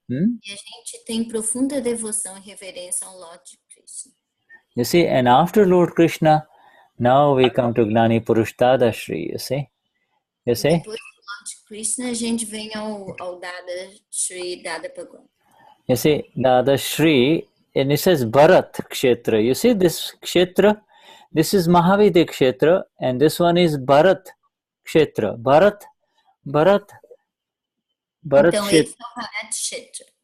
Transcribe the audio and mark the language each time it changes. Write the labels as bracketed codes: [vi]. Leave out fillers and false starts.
[pt] E a gente tem profunda devoção e reverência ao Lord Krishna. [en] You see, and after Lord Krishna, now we come to Gnani Purush Dadashri, you see. You see? [pt] Depois do Lord Krishna, a gente vem ao Dadashri, Dada Bhagwan. [en] You see, Dadashri, and it says Bharat Kshetra. You see this Kshetra? This is Mahavedi Kshetra, and this one is Bharat Kshetra. Bharat [pt] Então, esse é o Bharat Kshetra.